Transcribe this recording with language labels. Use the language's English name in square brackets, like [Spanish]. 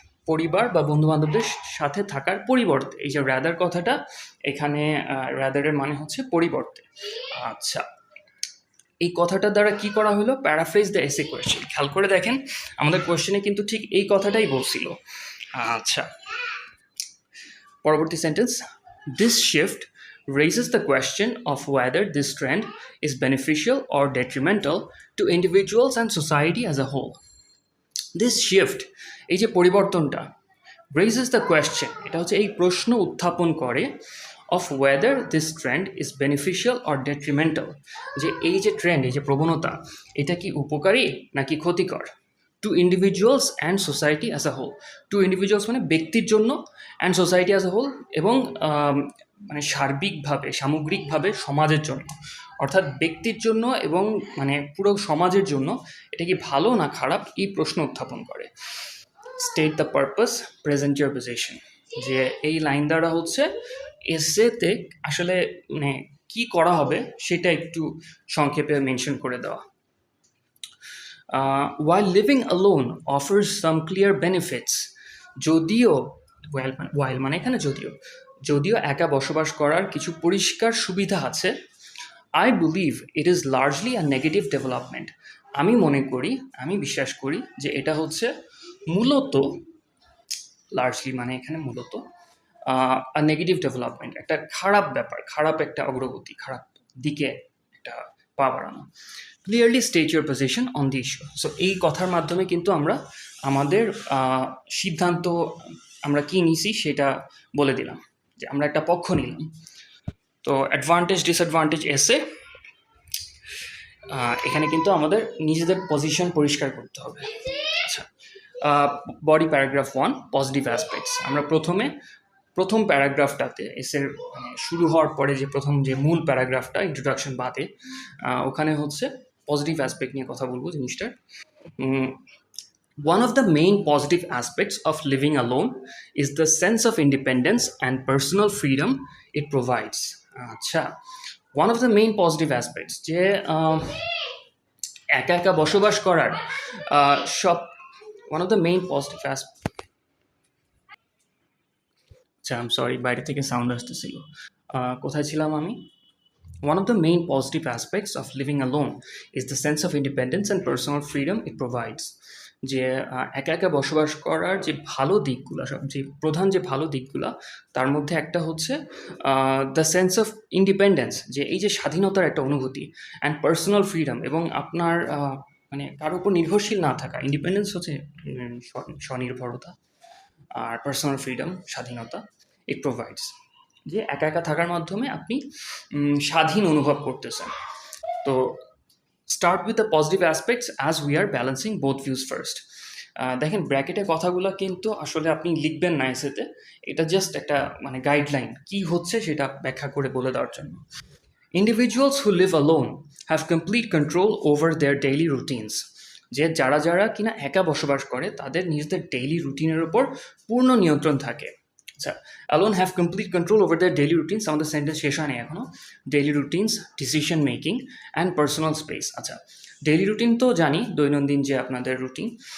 [Bangla] পরিবার বা বন্ধুবান্ধবদের সাথে থাকার পরিবর্তে, এই যে রাদার কথাটা এখানে, রাদারের মানে হচ্ছে পরিবর্তে। আচ্ছা, এই কথাটার দ্বারা কি করা হলো? [English] Paraphrase the essay question. [Bangla] খেয়াল করে দেখেন, আমাদের কোয়েশ্চেনে কিন্তু ঠিক এই কথাটাই বলছিল। আচ্ছা, পরবর্তী sentence, [English] This shift raises the question of whether this trend is beneficial or detrimental to individuals and society as a whole. This shift, [Bangla] এই যে পরিবর্তনটা, [English] raises the question, [Bangla] এটা হচ্ছে এই প্রশ্ন উত্থাপন করে, [English] of whether this trend is beneficial or detrimental, [Bangla] যে এই যে ট্রেন্ড, এই যে প্রবণতা, এটা কি উপকারী নাকি ক্ষতিকর, [English] To individuals and society as a whole. To individuals [Bangla] মানে ব্যক্তির জন্য, [English] and society as a whole, [Bangla] এবং মানে সার্বিকভাবে, সামগ্রিকভাবে সমাজের জন্য। অর্থাৎ ব্যক্তির জন্য এবং মানে পুরো সমাজের জন্য এটা কি ভালো না খারাপ, এই প্রশ্ন উত্থাপন করে। [English] state the purpose, present your position, [Bangla] যে এই লাইন দ্বারা হচ্ছে এসেতে আসলে মানে কি করা হবে সেটা একটু সংক্ষেপে মেনশন করে দেওয়া। [English] while living alone offers some clear benefits, [Bangla] যদিও [English] while [Bangla] মানে এখানে যদিও একা বসবাস করার কিছু পরিষ্কার সুবিধা আছে, [English] I believe it is largely a negative development. [Bangla] আমি মনে করি, আমি বিশ্বাস করি যে এটা হচ্ছে মূলত, লার্জলি মানে এখানে মূলত [English] a negative development, [Bangla] একটা খারাপ ব্যাপার, খারাপ একটা অগ্রগতি, খারাপ দিকে একটা পা বাড়ানো। [English] Clearly state your position on the issue. [Bangla] So এই কথার মাধ্যমে কিন্তু আমরা আমাদের সিদ্ধান্ত, আমরা কী নিছি সেটা বলে দিলাম, যে আমরা একটা পক্ষ নিলাম। তো অ্যাডভান্টেজ ডিসঅ্যাডভান্টেজ এসে, এখানে কিন্তু আমাদের নিজেদের পজিশন পরিষ্কার করতে হবে। আচ্ছা, বডি প্যারাগ্রাফ 1, পজিটিভ অ্যাসপেক্টস। আমরা প্রথম প্যারাগ্রাফটাতে এসের মানে শুরু হওয়ার পরে যে প্রথম যে মূল প্যারাগ্রাফটা, ইন্ট্রোডাকশন বাদে, ওখানে হচ্ছে পজিটিভ অ্যাসপেক্ট নিয়ে কথা বলবো জিনিসটার। [English] One of the main positive aspects of living alone is the sense of independence and personal freedom it provides. [Bangla] আচ্ছা, [English] one of the main positive aspects, [Bangla] যে একা একা বসবাস করার সব, one of the main positive aspects, আচ্ছা আম sorry, বাইরে থেকে সাউন্ড আসতেছিল। কোথায় ছিলাম আমি? [English] One of the main positive aspects of living alone is the sense of independence and personal freedom it provides. [Bangla] যে একা একা বসবাস করার যে ভালো দিকগুলো, যে প্রধান যে ভালো দিকগুলো, তার মধ্যে একটা হচ্ছে [English] the sense of independence, [Bangla] যে এই যে স্বাধীনতার একটা অনুভূতি, [English] and personal freedom, [Bangla] এবং আপনার মানে কারোর উপর নির্ভরশীল না থাকা। ইন্ডিপেন্ডেন্স হচ্ছে স্বনির্ভরতা, আর পার্সোনাল ফ্রিডম স্বাধীনতা, [English] it provides, [Bangla] যে একা একা থাকার মাধ্যমে আপনি স্বাধীন অনুভব করতেছেন। তো [English] Start with the positive aspects as we are balancing both views first. [Bangla] দেখেন ব্র্যাকেটে কথাগুলো কিন্তু আসলে আপনি লিখবেন না এসেতে, এটা জাস্ট একটা মানে গাইডলাইন, কি হচ্ছে সেটা ব্যাখ্যা করে বলে দেওয়ার জন্য। [English] Individuals who live alone have complete control over their daily routines. [Bangla] যে যারা কিনা একা বসবাস করে তাদের নিজেদের ডেইলি রুটিনের উপর পূর্ণ নিয়ন্ত্রণ থাকে। আচ্ছা, [English] alone have complete control over their daily routines, [Bangla] আমাদের সেন্টেন্স শেষ হয়নি এখনো। [English] Daily routines, decision making and personal space. [Bangla] আচ্ছা, ডেইলি রুটিন তো জানি, দৈনন্দিন যে আপনাদের রুটিন।